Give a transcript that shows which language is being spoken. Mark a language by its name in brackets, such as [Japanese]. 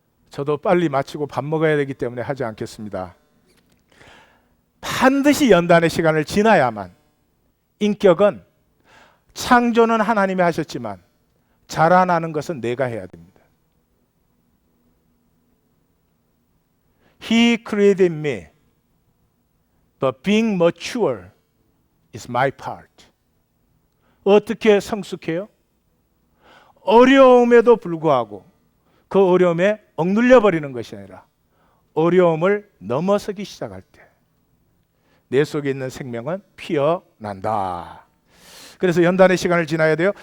[Korean] 저도 빨리 마치고 밥 먹어야 되기 때문에 하지 않겠습니다. 반드시 연단의 시간을 지나야만 인격은, 창조는 하나님이 하셨지만 자라나는 것은 내가 해야 됩니다. [English] He created me, but being mature is my part. [Korean] 어떻게 성숙해요? 어려움에도 불구하고 그 어려움에 억눌려 버리는 것이 아니라 어려움을 넘어서기 시작할 때 내 속에 있는 생명은 피어난다. 그래서 연단의 시간을 지나야 돼요.